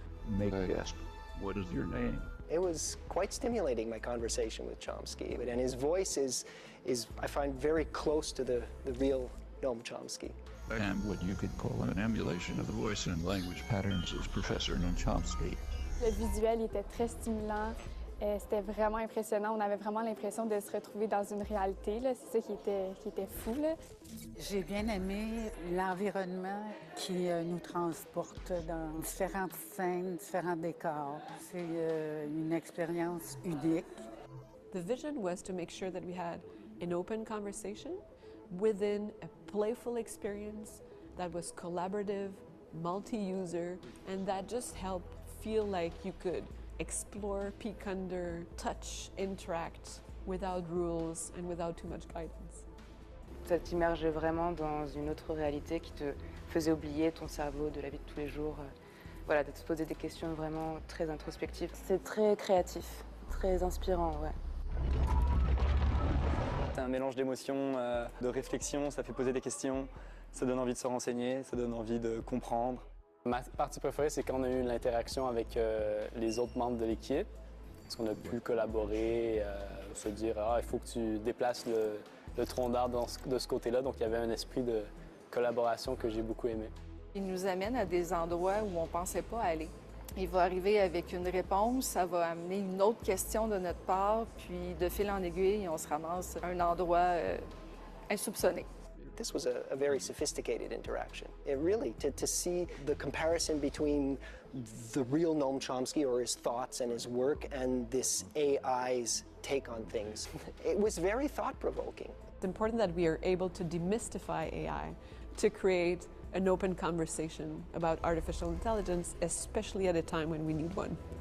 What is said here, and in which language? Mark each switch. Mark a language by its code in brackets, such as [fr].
[en] May I ask, what is your name? It was quite stimulating, my conversation with Chomsky, and his voice is I find, very close to the real Noam Chomsky. And what you could call an emulation of the voice and language patterns is Professor Noam Chomsky. [fr] Le visuel était très stimulant, c'était vraiment impressionnant. On avait vraiment l'impression de se retrouver dans une réalité, là. C'est ça qui était fou, là. J'ai bien aimé l'environnement qui nous transporte dans différentes scènes, différents décors. C'est une expérience unique. [en] The vision was to make sure that we had an open conversation within a playful experience that was collaborative, multi-user, and that just helped feel like you could explore, peek under, touch, interact without rules and without too much guidance. [fr] Ça t'immergeait vraiment dans une autre réalité qui te faisait oublier ton cerveau de la vie de tous les jours. Voilà, de te poser des questions vraiment très introspectives. C'est très créatif, très inspirant, ouais. C'est un mélange d'émotions, de réflexion, ça fait poser des questions, ça donne envie de se renseigner, ça donne envie de comprendre. Ma partie préférée, c'est quand on a eu l'interaction avec les autres membres de l'équipe, parce qu'on a pu collaborer, se dire « Ah, il faut que tu déplaces le tronc d'arbre de ce côté-là », donc il y avait un esprit de collaboration que j'ai beaucoup aimé. Il nous amène à des endroits où on ne pensait pas aller. Il va arriver avec une réponse, ça va amener une autre question de notre part, puis de fil en aiguille, on se ramasse à un endroit insoupçonné. [en] This was a very sophisticated interaction. It really, to see the comparison between the real Noam Chomsky or his thoughts and his work and this AI's take on things, it was very thought-provoking. It's important that we are able to demystify AI to create an open conversation about artificial intelligence, especially at a time when we need one.